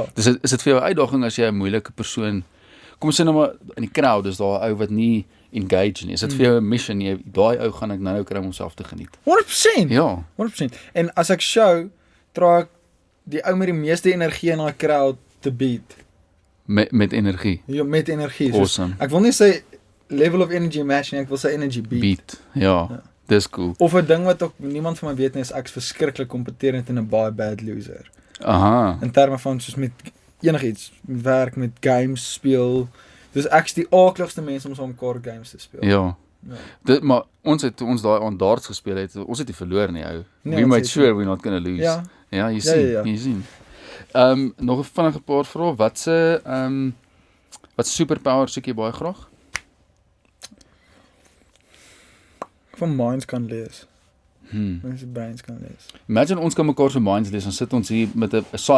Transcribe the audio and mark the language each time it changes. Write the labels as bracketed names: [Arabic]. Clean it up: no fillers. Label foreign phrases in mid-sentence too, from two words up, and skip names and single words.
[Afrikaans] Is dit vir jou 'n uitdaging as jy 'n moeilike persoon, kom ons sê nou maar in die crowd is daar 'n ou wat nie engage nie. Is dit vir jou 'n mission? Daai ou gaan ek nou kry om homself te geniet. 100%. Ja. 100%. En as ek show, draai ek die ou met die meeste energie in daai crowd te beat. Met energie. Ja, met energie. Awesome. Ek wil nie sê [English] level of energy match [Afrikaans] nie, ek wil sê [English] energy beat. [Afrikaans] Beat. Ja. Dis cool. Of 'n ding wat ook niemand van my weet nie is ek's verskriklik kompeterend en 'n baie [English] bad loser. [Afrikaans] Aha. In terme van soos met enigiets, met werk, met games speel. Dus ek's die aakligste mens om saam mekaar games te speel. Ja. Ja. Maar ons het toe ons daai aan darts gespeel het, ons het nie verloor nie, ou. Nee, [English] We [Afrikaans] ons [English] made [Afrikaans] het [English] sure we're not gonna lose. [Afrikaans] Ja. Ja, jy Ja, sien, ja, ja. jy sien. Nog 'n vinnige paar vrae. Wat superpower soek jy baie graag? Ek van minds kan lees. Mense brains kan lees. Imagine ons kan mekaar se minds lees, dan sit ons hier met 'n silent